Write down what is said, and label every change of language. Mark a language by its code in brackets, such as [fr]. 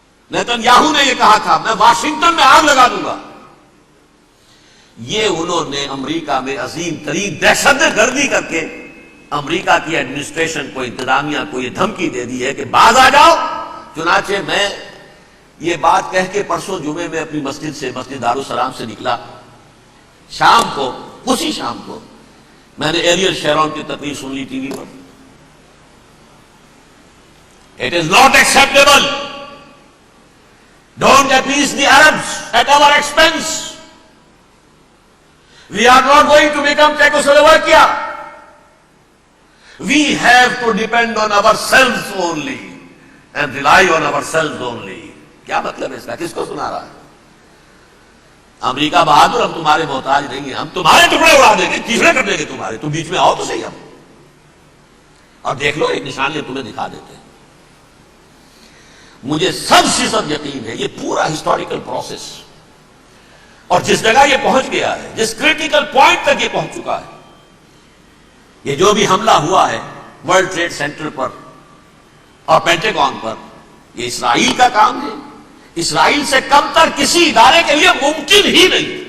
[ur] Nitin Yahoo نے یہ کہا تھا میں واشنگٹن میں آگ لگا دوں گا۔ یہ انہوں نے امریکہ میں عظیم ترین دہشت گردی کر کے امریکہ کی ایڈمنسٹریشن کو، انتظامیہ کو یہ دھمکی دے دی ہے کہ باز آ جاؤ۔ چنانچہ میں یہ بات کہہ کے پرسوں جمعے میں اپنی مسجد دارالسلام سے نکلا، شام کو، اسی شام کو میں نے ایریل شیرون کی تقریر سن لی T V per. [en] It is not acceptable. Don't appease the Arabs at our expense. We are not going to become Czechoslovakia. We have to depend on ourselves only and rely on ourselves only. [ur] کیا مطلب ہے اس کا؟ کس کو سنا رہا ہے؟ امریکہ بہادر، ہم تمہارے محتاج نہیں ہیں، ہم تمہارے ٹکڑے اڑا دیں گے، تیسرے کر دیں گے تمہارے، تم بیچ میں آؤ تو صحیح، ہم اور دیکھ لو ایک نشانیاں تمہیں دکھا دیتے ہیں۔ مجھے 100% یقین ہے یہ پورا ہسٹوریکل پروسیس، اور جس جگہ یہ پہنچ گیا ہے، جس کریٹیکل پوائنٹ تک یہ پہنچ چکا ہے، یہ جو بھی حملہ ہوا ہے ورلڈ ٹریڈ سینٹر پر اور پینٹاگون پر، یہ اسرائیل کا کام ہے۔ اسرائیل سے کم تر کسی ادارے کے لیے ممکن ہی نہیں،